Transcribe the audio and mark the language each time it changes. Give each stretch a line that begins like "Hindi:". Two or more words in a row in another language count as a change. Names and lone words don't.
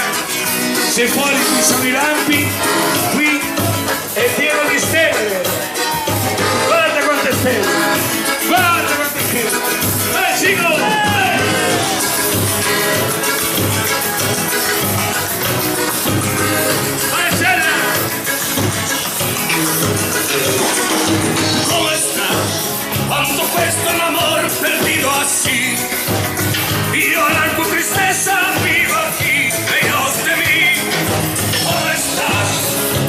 Italian: Se fuori ci sono i lampi, qui è pieno di stelle. Guarda quante stelle, guarda quante stelle. Cico! Marcella!
Spanish: ¿Cómo está? Cuando questo amor perdido así, y llorar con tristeza vivo aquí, lejos de mí. ¿Cómo estás?